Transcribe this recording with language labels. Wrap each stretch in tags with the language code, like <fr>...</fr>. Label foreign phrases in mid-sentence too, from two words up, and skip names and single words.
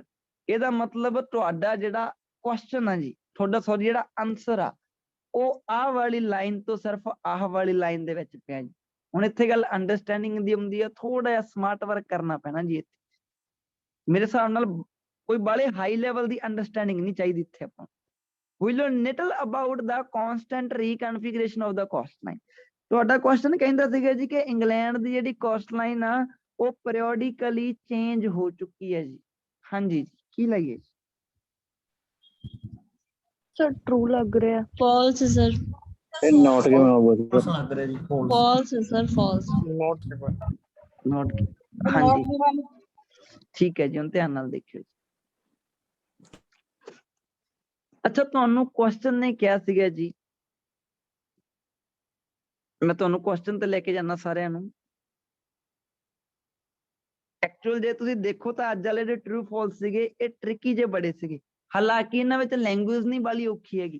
<pa>ਇਹਦਾ ਮਤਲਬ ਤੁਹਾਡਾ ਜਿਹੜਾ ਕੁਐਸਚਨ ਆ ਜੀ, ਤੁਹਾਡਾ ਸੌਰੀ ਜਿਹੜਾ ਆਨਸਰ ਆ ਉਹ ਆਹ ਵਾਲੀ ਲਾਈਨ ਤੋਂ ਸਿਰਫ ਆਹ ਵਾਲੀ ਲਾਈਨ ਦੇ ਵਿੱਚ ਪਿਆ ਜੀ। ਹੁਣ ਇੱਥੇ ਗੱਲ ਅੰਡਰਸਟੈਂਡਿੰਗ ਦੀ ਹੁੰਦੀ ਆ, ਥੋੜਾ ਜਿਹਾ</pa> <en>smart work</en> <pa>ਕਰਨਾ ਪੈਣਾ ਜੀ ਇੱਥੇ। ਮੇਰੇ ਹਿਸਾਬ ਨਾਲ ਕੋਈ ਬਾਲੇ</pa> <en>high level</en> <pa>ਦੀ ਅੰਡਰਸਟੈਂਡਿੰਗ ਨਹੀਂ ਚਾਹੀਦੀ ਇੱਥੇ ਆਪਾਂ।</pa> <en>We learn little about the constant reconfiguration of the coastline.</en> <pa>ਤੁਹਾਡਾ ਕੁਐਸਚਨ ਕਹਿੰਦਾ ਸੀਗਾ ਜੀ ਕਿ ਇੰਗਲੈਂਡ ਦੀ ਜਿਹੜੀ ਕੋਸਟਲਾਈਨ ਆ ਉਹ</pa> <en>periodically change</en> <pa>ਹੋ ਚੁੱਕੀ ਹੈ ਜੀ। ਹਾਂਜੀ ਜੀ, ਕੀ ਲਈਏ? ਸਰ ਟਰੂ ਲੱਗ ਰਿਹਾ।</pa> <en>false sir, not given होगा</en> <pa>ਲੱਗ ਰਿਹਾ ਜੀ</pa> <en>false sir, false, not given</en> <pa>ਨੋਟ, ਹਾਂਜੀ ਠੀਕ ਹੈ ਜੀ। ਹੁਣ ਧਿਆਨ ਨਾਲ ਦੇਖਿਓ ਜੀ। ਅੱਛਾ, ਤੁਹਾਨੂੰ ਕੁਐਸਚਨ ਨੇ ਕਿਹਾ ਸੀਗਾ ਜੀ, ਮੈਂ ਤੁਹਾਨੂੰ ਕੁਐਸਚਨ ਤੇ ਲੈ ਕੇ ਜਾਣਾ ਸਾਰਿਆਂ ਨੂੰ। ਐਕਚੁਅਲ ਜੇ ਤੁਸੀਂ ਦੇਖੋ ਤਾਂ ਅੱਜ ਵਾਲੇ ਜਿਹੜੇ</pa> <en>true false</en> <pa>ਸੀਗੇ ਇਹ ਟ੍ਰਿਕੀ ਜੇ ਬੜੇ ਸੀਗੇ, ਹਾਲਾਂਕਿ ਇਹਨਾਂ ਵਿੱਚ ਲੈਂਗੁਏਜ ਨਹੀਂ ਬਾਲੀ ਔਖੀ ਹੈਗੀ।</pa>